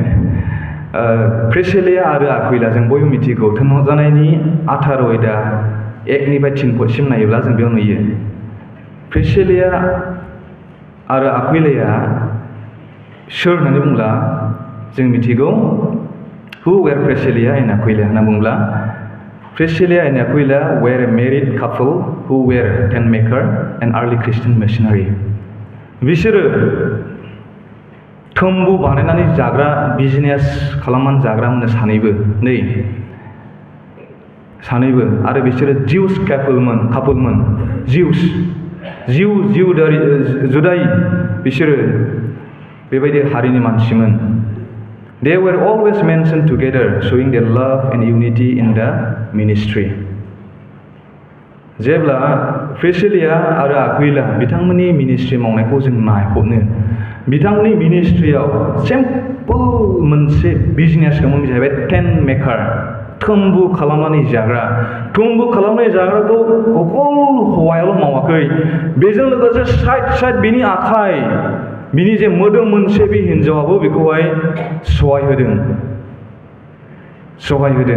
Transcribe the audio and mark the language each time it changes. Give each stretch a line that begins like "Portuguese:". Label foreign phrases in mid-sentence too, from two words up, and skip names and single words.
Bodo: प्रिसिलिया आरो आकुइला, जों बयबो मिथिगौ, थोनहरजानायनि 1:3 पदसिम नायोब्ला जों बेयाव नुयो प्रिसिलिया आरो आकुइलाया सोर होननानै बुंब्ला जों मिथिगौ
English: who were Priscilla and Aquila
Bodo: होनना बुंब्ला
English: Priscilla and Aquila were a married couple who were tent maker and early Christian missionary.
Bodo: बिसोरो थोम्बु बानायनानै जाग्रा बिजनेस खालामनानै जाग्रामोन सानैबो आरो बिसोरो जिउस कापोलमोन जुदाइ बिसोरो बेबायदि हारिनि मानसिमोन।
English: They were always mentioned together, showing their love and unity in the ministry.
Bodo: जेब्ला प्रिसिलिया आरो आक्विला बिथांमोननि मिनिस्ट्रि मावनायखौ जों नायहरनो, बिथांमोननि मिनिस्ट्रियाव सिम्पल मोनसे बिजनेसखौमोन जाहैबाय
English: tent maker,
Bodo: थुम्बु खालामनानै जाग्रा। थुम्बु खालामनानै जाग्राखौ अकल हौवायाल' मावाखै, बेजों लोगोसे साइड बिनि आखाइ, बिनि जे मोदोम मोनसे बे हिन्जावाबो बेखौहाय सहाय होदों।